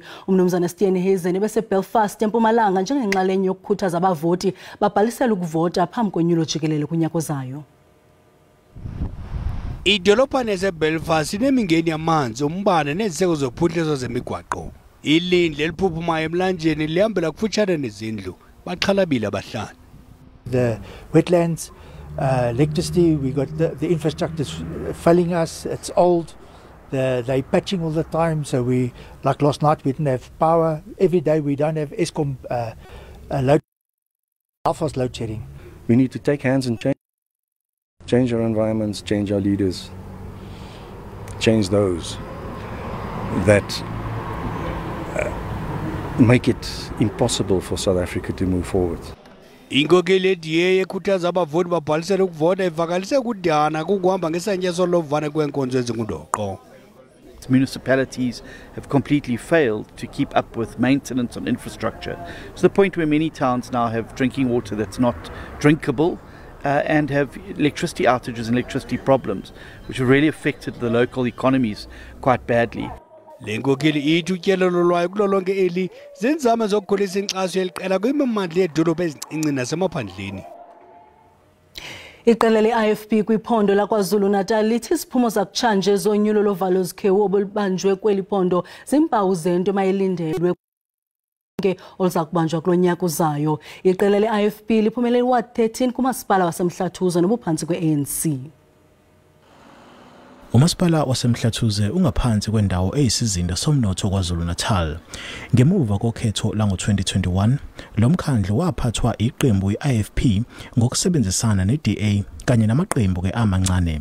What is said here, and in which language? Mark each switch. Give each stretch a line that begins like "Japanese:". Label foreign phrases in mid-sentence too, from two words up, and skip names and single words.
Xhosa: uMnumzana Steenhuisen ebeseBelfast eMpumalanga njengenxalenye yokukhuthaza abavoti babhalisele ukuvota phambi konyulo jikelele kunyaka ozayo. Idolophane yaseBelfast inemingeni yamanzi, umbane neziseko zophuhliso zemigwaqo. Ilindle eliphuphuma emlanjeni lihambela kufutshane nezindlu baxhalabile abahlali.
English: The wetlands, electricity, we got the infrastructure failing us. It's old. They're patching all the time. So we, like last night, we didn't have power. Every day we don't have Eskom load shedding. We need to take hands and change our environments, change our leaders, change those that make it impossible for South Africa to move forward.
Xhosa: Inkokheli ye-DA ekhuthaza abavoti babhalisele ukuvota ivakalise kudana kukuhamba ngesantya solovane kweenkonzo ezingundoqo.
English: Municipalities have completely failed to keep up with maintenance on infrastructure to the point where many towns now have drinking water that's not drinkable and have electricity outages and electricity problems, which have really affected the local economies quite badly.
Xhosa: Lenkokheli ithi utyelelo lwayo kulo lonke eli zinzame zokukhulisa inkxaso yeliqela kwimimandla yedolophu ezincinci nasemaphandleni. Iqela le-IFP kwiphondo laKwaZulu-Natal lithi iziphumo zakutshanje zonyulo lovalo zikhewu olubanjwe kweli phondo zimpawu zento mayilindelwe oluza kubanjwa kulo nyaka uzayo. Iqela le-IFP liphumelele iward 13 kumasipala waseMhlathuze nobuphantsi kwe-ANC.
Zulu: Umasipala waseMhlathuze ungaphansi kwendawo eyisizinda somnotho kwaZulu-Natal. Ngemuva kokhetho lango-2021, lo mkhandlu waphathwa iqembu i-IFP ngokusebenzisana ne-DA kanye namaqembu amancane.